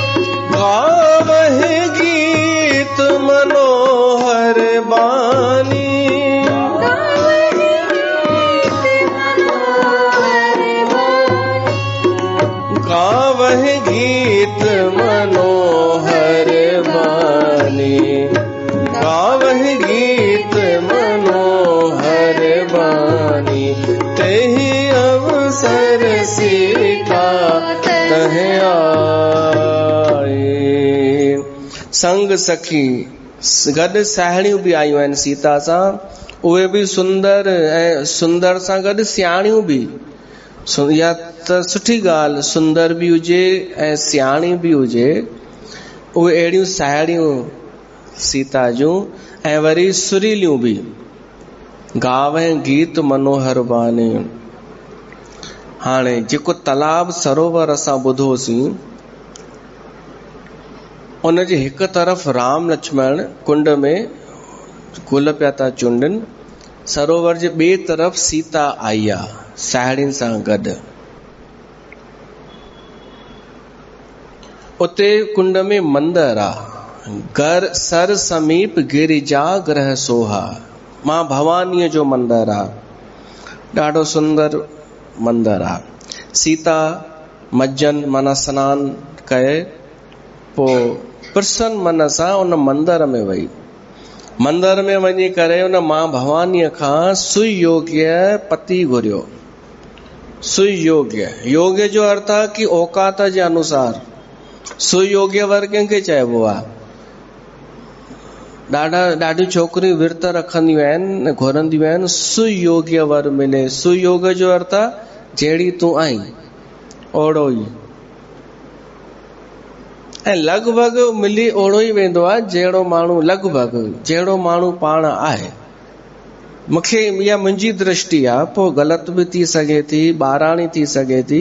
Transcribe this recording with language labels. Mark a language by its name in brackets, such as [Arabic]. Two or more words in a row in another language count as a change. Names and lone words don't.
[Awadhi] गावहि गीत मनोहर बानी, गावहि गीत मनोहर बानी, गावहि गीत मनोहर बानी। तेहि अवसर सीता तह आई। संग सखी, [Sindhi] गॾु साहेड़ियूं बि आयूं आहिनि सीता सां, उहे बि सुंदर, ऐं सुंदर सां गॾु सियाणियूं बि। या त सुठी ॻाल्हि, सुंदर बि हुजे ऐं सियाणी बि हुजे। उहे अहिड़ियूं साहेड़ियूं सीता जूं, ऐं वरी सुरीलियूं बि। [Awadhi] गावे गीत मनोहर बानी। [Sindhi] हाणे जेको तालाब सरोवर असां ॿुधोसीं, उन जे हिकु तरफ़ राम लक्ष्मण कुंड में गुल पिया था चूंडनि, सरोवर जे ॿिए तरफ़ सीता आई आहे साहेड़ियुनि सां गॾु। उते कुंड में मंदिर आहे। [Awadhi] घर सर समीप गिरिजा ग्रह सोहा, [Sindhi] मां भवानीअ जो मंदिर आहे। ॾाढो सुंदर मंदिर आहे। सीता मज्जन माना सनानु कये, पोइ प्रसन्न मन सां उन मंदिर में वई। मंदिर में वञी करे उन मां भवानीअ खां सुयोग्य पति घुरियो। सुयोग्य, योग्य जो अर्थ आहे कि औकात जे अनुसार, सुयोग्य वर कंहिंखे चइबो आहे? ॾाढी छोकिरियूं विर्त रखंदियूं आहिनि, घुरंदियूं आहिनि सुयोग्य वर मिले। सुयोग जो अर्थ आहे जहिड़ी तूं आई ओड़ो ई, ऐं लॻभॻि मिली ओड़ो ई वेंदो आहे जहिड़ो माण्हू, लॻभॻि जहिड़ो माण्हू पाण आहे। मूंखे इहा मुंहिंजी दृष्टि आहे, पोइ ग़लति बि थी सघे थी, ॿाराणी थी सघे थी।